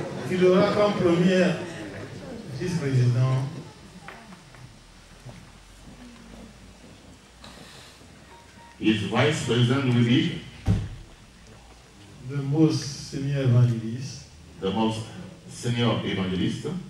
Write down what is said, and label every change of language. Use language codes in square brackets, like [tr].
[fr] Il aura comme premier vice-président [en] his vice president will be [fr] le Monseigneur Evangeliste, [en] the most senior evangelist,